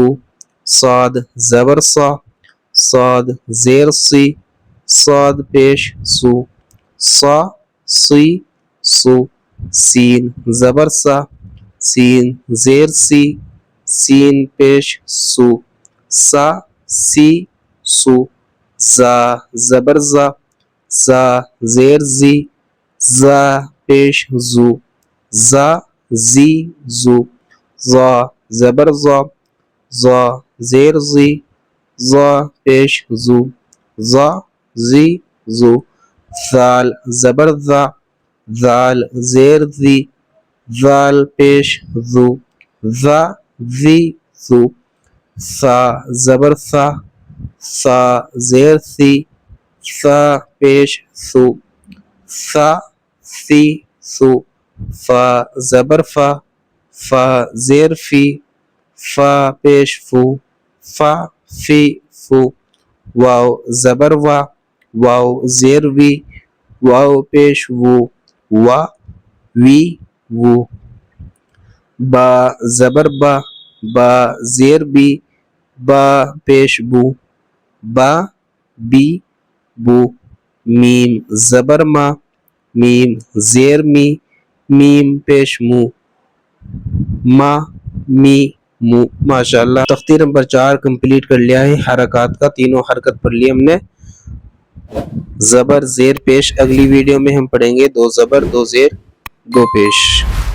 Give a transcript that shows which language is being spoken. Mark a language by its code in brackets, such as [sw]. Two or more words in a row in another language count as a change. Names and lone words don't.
[ur] صاد زبر صا، صاد زیر سی، صاد پیش سو، صا سی سو۔ سین زبر سا، سین زیر سی، سین پیش سو، سا سی سو۔ زا زبر زا، زا زیر زی، زا پیش زو، زا زی زو۔ زا زبر زا، زا زیر زی، زا پیش زو، زا زی زو۔ ذال زبر ذا، ذال زیر ذی، ذال پیش ذو، ذا ذی ذو۔ ثا زبر ثا، ثا زیر ثی، ثا پیش ثو، ثا ثی ثو۔ فا زبر فا، فا زیر فی، فا پیش فو، فا فی فو۔ واو زبر وا، واو زیر وی، واو پیش وو، وا وی وو۔ با زبر با، با زیر بی، با پیش بو، با بی بو۔ میم زبر ما، میم زیر می، میم پیش مو، ما می مو۔ ماشاءاللہ، تختی نمبر 4 کمپلیٹ کر لیا ہے۔ حرکات کا تینوں حرکت پڑھ لی ہم نے۔ زبر زیر پیش اگلی ویڈیو میں ہم پڑھیں گے 2 زبر 2 زیر 2 پیش.